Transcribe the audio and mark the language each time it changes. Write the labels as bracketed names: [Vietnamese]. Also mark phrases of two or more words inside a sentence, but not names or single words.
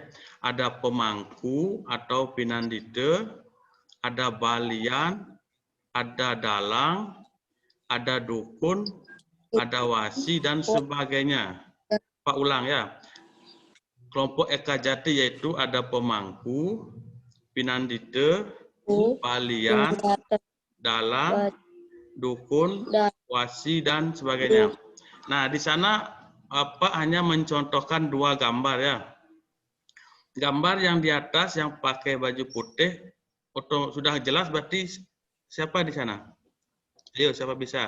[Indonesian] Ada pemangku atau pinandita, ada balian, ada dalang, ada dukun, ada wasi dan sebagainya. Pak ulang ya. Kelompok Eka Jati yaitu ada pemangku, pinandita, balian, dalang, dukun, wasi dan sebagainya. Nah, di sana Pak hanya mencontohkan 2 gambar ya. Gambar yang di atas yang pakai baju putih sudah jelas berarti siapa di sana? Ayo siapa bisa?